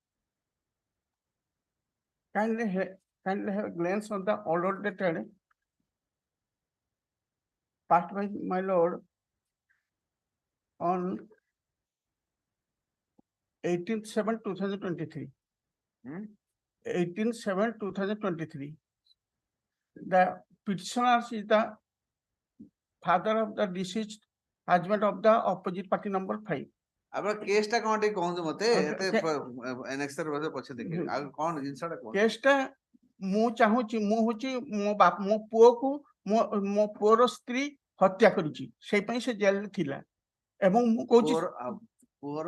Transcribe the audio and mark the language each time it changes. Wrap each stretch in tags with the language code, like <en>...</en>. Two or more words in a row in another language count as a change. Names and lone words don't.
<en>kindly have a glance on the order dated passed by my lord on 18/7/2023. Hmm? 18/7/2023. The petitioner is the father of the deceased husband of the opposite party number 5.</en> <or>ଆପଣ କେସ୍ ଟା କଣ ଟିକେ କହନ୍ତୁ ମତେ</or> <en>Okay,</en> <or>ଏତେ ନେକ୍ସଟ ଥର ପଛେ ଦେଖିବି ଆଉ କଣ ଜିନିଷଟା କଣ କେସଟା ମୁଁ ଚାହୁଁଛି ମୁଁ ହଉଛି ମୋ ପୁଅକୁ ମୋ ପୁଅର ସ୍ତ୍ରୀ ହତ୍ୟା କରିଛି ସେଇ ପାଇଁ ସେ ଜେଲରେ ଥିଲା ଏବଂ ମୁଁ କହୁଛି ପୁଅର</or>